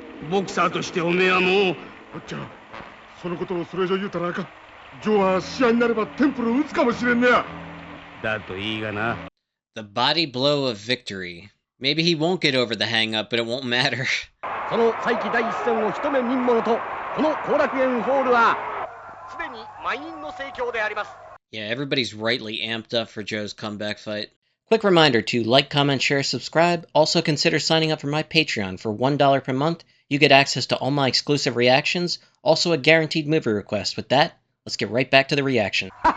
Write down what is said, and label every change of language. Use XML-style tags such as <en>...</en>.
<ja>ボクサーとしておめえはもう。おっちゃん、そのことをそれ以上言うたらあかん。ジョーは試合になればテンプルを打つかもしれんねや。だといいがな。</ja> <en>The body blow of victory. Maybe he won't get over the hang-up, but it won't matter.</en> <ja>その再起第一戦を一目見んものと、この後楽園ホールはすでに満員の盛況であります。</ja> <en>Yeah, everybody's rightly amped up for Joe's comeback fight. Quick reminder to like, comment, share, subscribe. Also consider signing up for my Patreon. For $1 per month, you get access to all my exclusive reactions, also a guaranteed movie request. With that, let's get right back to the reaction.</en>